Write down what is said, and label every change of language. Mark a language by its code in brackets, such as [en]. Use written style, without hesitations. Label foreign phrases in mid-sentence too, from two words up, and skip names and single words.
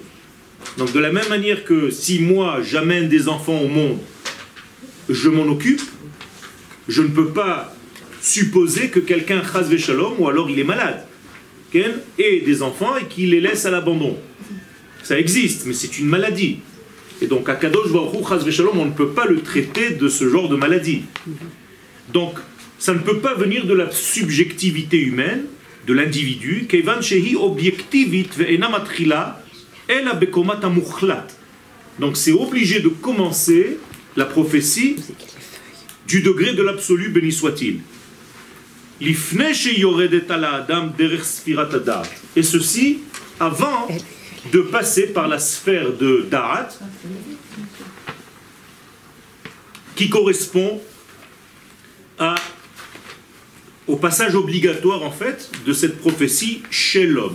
[fr] Donc de la même manière que si moi j'amène des enfants au monde, je m'en occupe, je ne peux pas supposer que quelqu'un [he] חס ושלום, [fr] ou alors il est malade, ait des enfants et qu'il les laisse à l'abandon. Ça existe, mais c'est une maladie. Et donc [he] הקדוש ברוך הוא חס ושלום, [fr] on ne peut pas le traiter de ce genre de maladie. Donc ça ne peut pas venir de la subjectivité humaine, de l'individu, [he] כיוון שהיא אובייקטיבית ואינה מתחילה אלא בקומת המוחלט. [fr] Donc c'est obligé de commencer la prophétie du degré de l'absolu, béni soit-il. [he] לפני שיורדת אל האדם דרך ספירת הדעת. [fr] Et ceci avant de passer par la sphère de Da'at, qui correspond au passage obligatoire en fait de cette prophétie chez l'homme.